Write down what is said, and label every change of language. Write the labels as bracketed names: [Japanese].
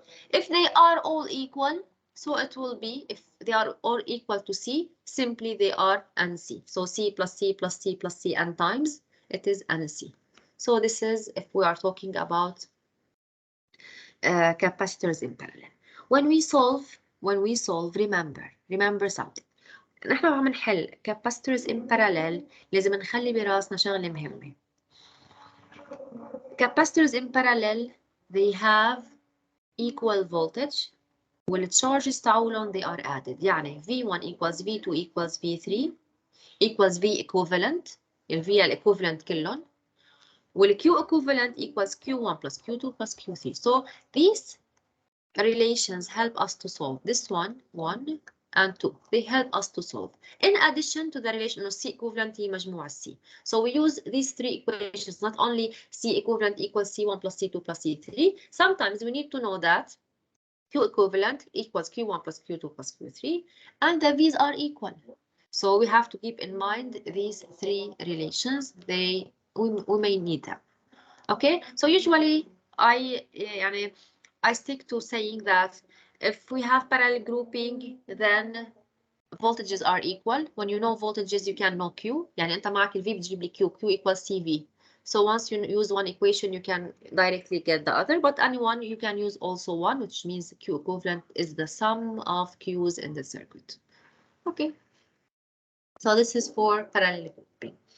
[English] If they are all equal, so it will be, if they are all equal to C, simply they are NC. So C plus C plus C plus C n times, it is NC. So this is if we are talking about capacitors in parallel. When we solve, remember something. [Arabic] نحن عم نحل capacitors in parallel لازم نخلي براسنا شغلة مهمة. [English] Capacitors in parallel, they have equal voltage. [Arabic] والcharges تاعولن [English] they are added. [Arabic] يعني [English] V1 equals V2 equals V3 equals V equivalent. ال V equivalent [Arabic] كلهم. [English] Q equivalent equals Q1 plus Q2 plus Q3. So these relations help us to solve this one, 1 and 2. They help us to solve. In addition to the relation of C equivalent [Arabic] هي مجموعة [English] C. So we use these 3 equations, not only C equivalent equals C1 plus C2 plus C3. Sometimes we need to know that Q equivalent equals Q1 plus Q2 plus Q3, and the V's are equal. So we have to keep in mind these three relations. We may need them. Okay, so usually I stick to saying that if we have parallel grouping, then voltages are equal. When you know voltages, you can know Q. [Arabic] يعني أنت معك ال V بتجيب لي Q equals CV. [English] So once you use one equation, you can directly get the other. But anyone, you can use also one, which means Q equivalent is the sum of Q's in the circuit. Okay. So this is for parallel grouping.